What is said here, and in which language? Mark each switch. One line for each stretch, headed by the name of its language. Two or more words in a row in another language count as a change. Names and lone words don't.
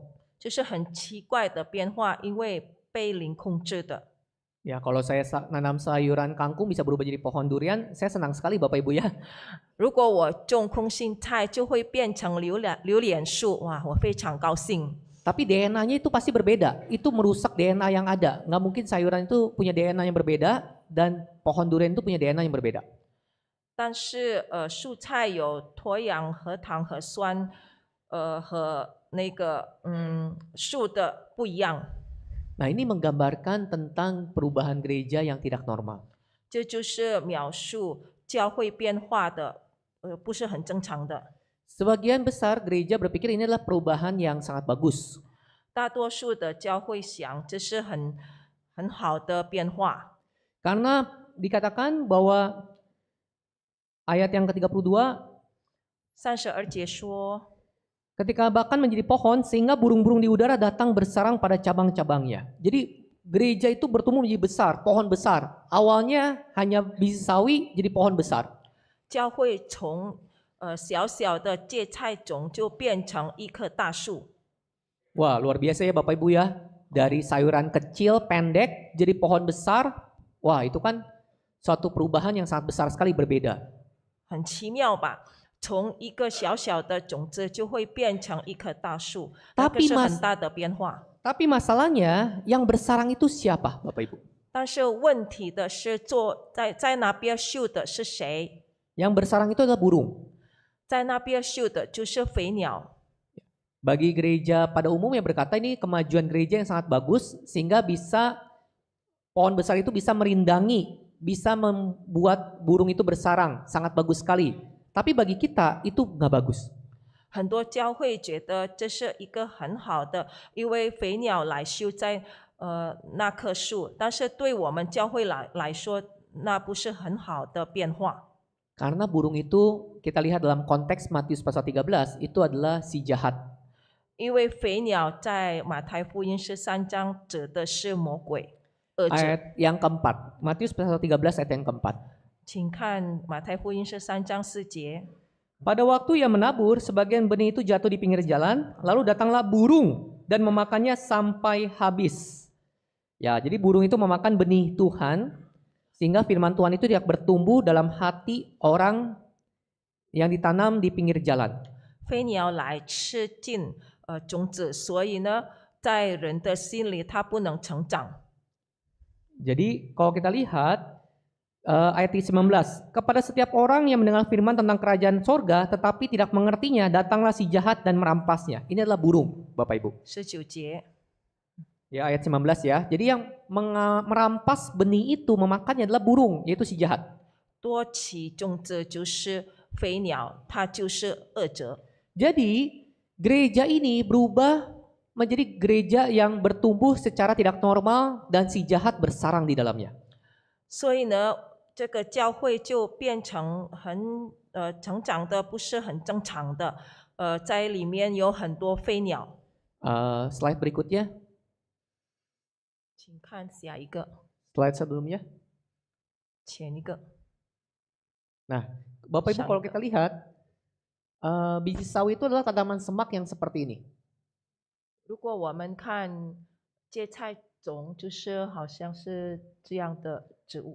Chinese: 就是很奇怪的变化，因为被灵控制的。
Indonesian: Ya, kalau saya nanam sayuran kangkung bisa berubah jadi pohon durian, saya senang sekali Bapak Ibu ya.
Chinese: 如果我种空心菜，就会变成榴莲树，哇，我非常高兴。
Indonesian: Tapi DNA-nya itu pasti berbeda. Itu merusak DNA yang ada. Nggak mungkin sayuran itu punya DNA yang berbeda dan pohon durian itu punya DNA yang berbeda.
Chinese: 但是蔬菜有脱氧、核糖、核酸，和那个树的不一样。
Indonesian: Nah, ini menggambarkan tentang perubahan gereja yang tidak normal.
Chinese: 这就是描述教会变化的，不是很正常的。
Indonesian: Sebagian besar gereja berpikir ini adalah perubahan yang sangat bagus.
Chinese: 大多数的教会想这是很好的变化，
Indonesian: Karena dikatakan bahwa ayat yang ke-32,
Chinese: 32 节说，
Indonesian: ketika bahkan menjadi pohon sehingga burung-burung di udara datang bersarang pada cabang-cabangnya. Jadi gereja itu bertumbuh menjadi besar, pohon besar. Awalnya hanya biji sawi jadi pohon besar.
Chinese: 教会从小小的芥菜种就变成一棵大树。
Indonesian: Wah, luar biasa ya Bapak Ibu ya. Dari sayuran kecil, pendek, jadi pohon besar. Wah, itu kan suatu perubahan yang sangat besar sekali berbeda.
Chinese: 很奇妙吧？从一个小小的种子就会变成一棵大树，那个是很大的变化。
Indonesian: Tapi masalahnya yang bersarang itu siapa Bapak Ibu?
Chinese: 但是问题的是，在那边绣的是谁？
Indonesian: Yang bersarang itu adalah burung.
Chinese: 在那边绣的就是飞鸟。
Indonesian: Bagi gereja pada umumnya berkata ini kemajuan gereja yang sangat bagus sehingga bisa pohon besar itu bisa merindangi, bisa membuat burung itu bersarang, sangat bagus sekali. Tapi bagi kita itu nggak bagus.
Chinese: 很多教会觉得这是一个很好的，因为飞鸟来绣在那棵树，但是对我们教会来说，那不是很好的变化。
Indonesian: Karena burung itu kita lihat dalam konteks Matius pasal 13 itu adalah si jahat.
Chinese: 因为飞鸟在马太福音13章指的是魔鬼恶者。
Indonesian: Ayat yang keempat, Matius pasal 13 ayat yang keempat.
Chinese: 请看马太福音13章4节。
Indonesian: Pada waktu ia menabur, sebagian benih itu jatuh di pinggir jalan, lalu datanglah burung dan memakannya sampai habis. Ya, jadi burung itu memakan benih Tuhan, sehingga firman Tuhan itu tidak bertumbuh dalam hati orang yang ditanam di pinggir jalan.
Chinese: 飞鸟来吃尽种子，所以呢，在人的心里它不能成长。
Indonesian: Jadi kalau kita lihat ayat 19, kepada setiap orang yang mendengar firman tentang kerajaan sorga tetapi tidak mengertinya, datanglah si jahat dan merampasnya. Ini adalah burung, Bapak Ibu.
Chinese: 19节，
Indonesian: Ya, ayat 19 ya. Jadi yang merampas benih itu memakannya adalah burung, yaitu si jahat.
Chinese: 多起种子就是飞鸟，它就是恶者。
Indonesian: Jadi gereja ini berubah menjadi gereja yang bertumbuh secara tidak normal dan si jahat bersarang di dalamnya.
Chinese: 所以呢，这个教会就变成成长的不是很正常的，在里面有很多飞鸟。
Indonesian: Slide berikutnya,
Chinese: 请看下一个。
Indonesian: slide sebelumnya.
Chinese: 前一个
Indonesian: Nah, Bapak Ibu kalau Sangka. kita lihat, biji sawi itu adalah tanaman semak yang seperti ini.
Chinese: 如果我们看芥菜种，就是好像是这样的植物，